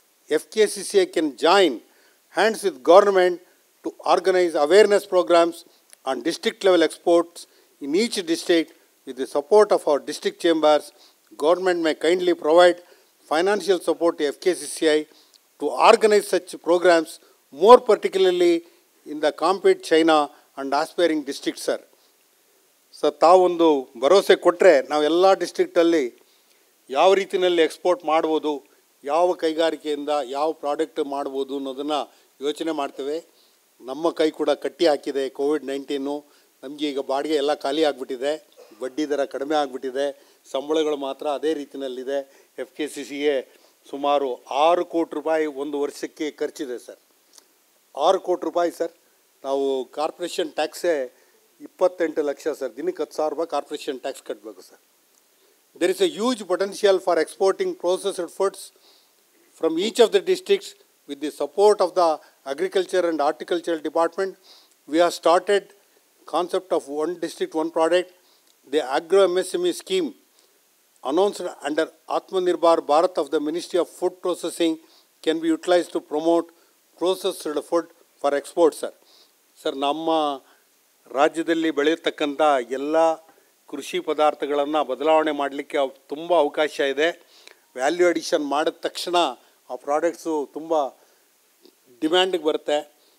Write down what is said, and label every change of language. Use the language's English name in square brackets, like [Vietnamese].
[English] FKCCI can join hands with government to organize awareness programs on district level exports in each district. With the support of our district chambers, government may kindly provide financial support to FKCCI to organize such programs, more particularly in the compete China and aspiring districts, sir. [Kannada] So, ತಾವೊಂದು ಭರವಸೆ ಕೊಟ್ಟರೆ ನಾವು ಎಲ್ಲ ಡಿಸ್ಟ್ರಿಕ್ಟಲ್ಲಿ ಯಾವ ರೀತಿಯಲ್ಲಿ export ಮಾಡ್ಬೋದು, ಯಾವ ಕೈಗಾರಿಕೆಯಿಂದ ಯಾವ product ಮಾಡ್ಬೋದು ಅನ್ನೋದನ್ನು ಯೋಚನೆ ಮಾಡ್ತೇವೆ. ನಮ್ಮ ಕೈ ಕೂಡ ಕಟ್ಟಿ ಹಾಕಿದೆ ಕೋವಿಡ್-19. ನಮಗೆ ಈಗ ಬಾಡಿಗೆ ಎಲ್ಲ ಖಾಲಿ ಆಗಿಬಿಟ್ಟಿದೆ, ಬಡ್ಡಿ ದರ ಕಡಿಮೆ ಆಗಿಬಿಟ್ಟಿದೆ, ಸಂಬಳಗಳು ಮಾತ್ರ ಅದೇ ರೀತಿಯಲ್ಲಿದೆ. FKCCA ಸುಮಾರು 6 ಕೋಟಿ ರೂಪಾಯಿ ಒಂದು ವರ್ಷಕ್ಕೆ ಖರ್ಚಿದೆ ಸರ್. 6 ಕೋಟಿ ರೂಪಾಯಿ ಸರ್. ನಾವು ಕಾರ್ಪೊರೇಷನ್ ಟ್ಯಾಕ್ಸೇ 28 ಲಕ್ಷ ಸರ್. ದಿನಕ್ಕೆ 10,000 ರೂಪಾಯಿ ಕಾರ್ಪೊರೇಷನ್ ಟ್ಯಾಕ್ಸ್ ಕಟ್ಟಬೇಕು sir. [English] There is a huge potential for exporting processed foods from each of the districts. With the support of the Agriculture and Horticultural Department, we have started concept of one district, one product. The Agro MSME scheme announced under Atmanirbhar Bharat of the Ministry of Food Processing can be utilized to promote processed food for export, sir. [Kannada] Sir, ನಮ್ಮ ರಾಜ್ಯದಲ್ಲಿ ಬೆಳೆಯತಕ್ಕಂಥ ಎಲ್ಲ ಕೃಷಿ ಪದಾರ್ಥಗಳನ್ನು ಬದಲಾವಣೆ ಮಾಡಲಿಕ್ಕೆ ತುಂಬ ಅವಕಾಶ ಇದೆ. ವ್ಯಾಲ್ಯೂ ಅಡಿಷನ್ ಮಾಡಿದ ತಕ್ಷಣ ಆ ಪ್ರಾಡಕ್ಟ್ಸು ತುಂಬ ಡಿಮ್ಯಾಂಡಿಗೆ ಬರುತ್ತೆ.